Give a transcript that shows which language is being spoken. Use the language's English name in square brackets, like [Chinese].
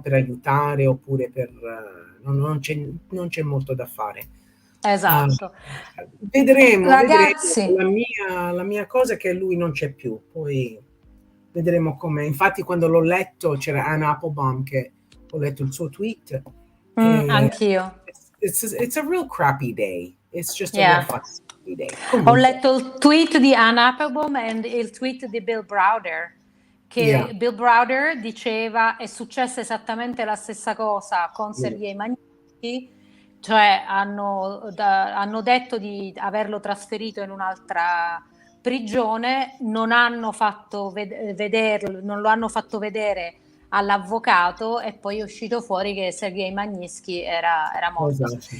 [Italian] Per aiutare oppure non c'è molto da fare. Esatto. Vedremo, ragazzi. La mia cosa è che lui non c'è più, poi vedremo come. Infatti quando l'ho letto c'era Ann Applebaum, che ho letto il suo tweet. Anch'io. [English] It's a real crappy day. It's just a real fucking day. [Italian] Ho letto il tweet di Ann Applebaum e il tweet di Bill Browder, che Bill Browder diceva è successa esattamente la stessa cosa con Sergei Magnitsky. Cioè hanno detto di averlo trasferito in un'altra prigione, non hanno fatto non lo hanno fatto vedere all'avvocato e poi è uscito fuori che Sergei Magnitsky era morto.